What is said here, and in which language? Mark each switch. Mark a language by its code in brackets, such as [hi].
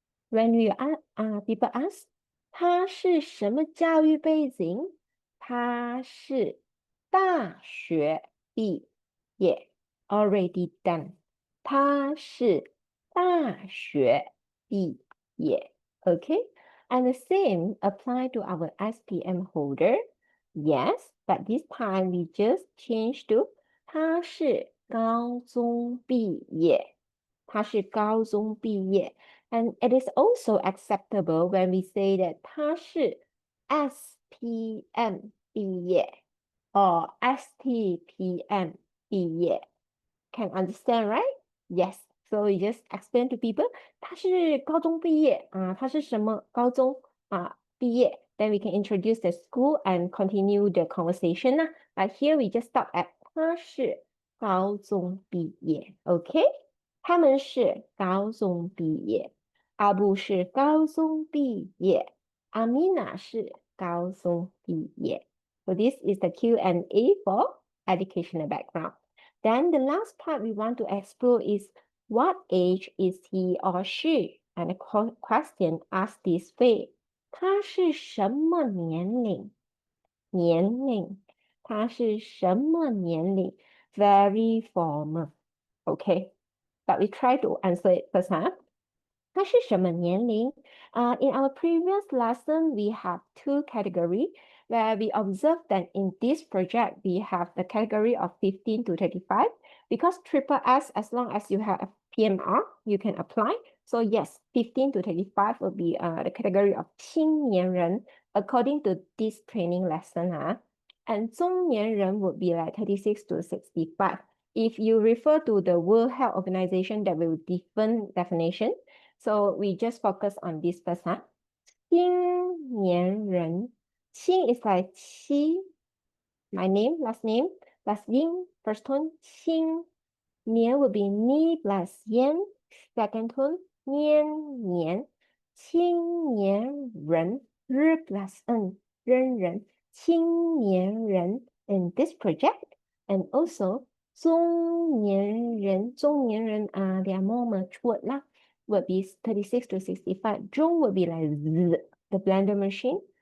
[en] When people ask, [zh] 他是什么教育背景？他是大学毕业 [en] already done. [zh] 他是大学毕业 [en] okay? And the same apply to our SPM holder. Yes, but this time we just change to [zh] 他是高中毕业。他是高中毕业。 [en] And it is also acceptable when we say that [zh] 他是 SPM 毕业 [en] or [zh] STPM 毕业。 [en] Can understand, right? Yes. So we just explain to people [zh] 他是高中毕业他是什么高中毕业 [en] Then we can introduce the school and continue the conversation But here we just stop at [zh] 他是高中毕业 [en] Okay? [zh] 他们是高中毕业，阿布是高中毕业，阿米娜是高中毕业。 [en] So this is the Q&A for educational background. Then the last part we want to explore is what age is he or she? And the question asked this way. [zh] 他是什么年龄？年龄，他是什么年龄 ？ [en] Very formal. Okay. But we try to answer it first, [zh] 他是什么年龄? [en] In our previous lesson, we have two categories where we observed that in this project, we have the category of 15 to 35. Because triple S, as long as you have a PMR, you can apply. So yes, 15 to 35 will be the category of [zh] 青年人 [en] according to this training lesson. And [zh] 中年人 [en] would be like 36 to 65. If you refer to the World Health Organization, that will be different definition. So we just focus on this first. [zh] 青年人. [en] 青 is like 七, my name, last name, plus 音, first tone, 青. 年 will be ni plus yan, second tone, 年. [zh] 青年人, [en] r plus n, 人人. [zh] 青年人 [en] in this project. And also [zh] 中年人 [en] they are more matured would be 36 to 65. 中 would be like the blender machine.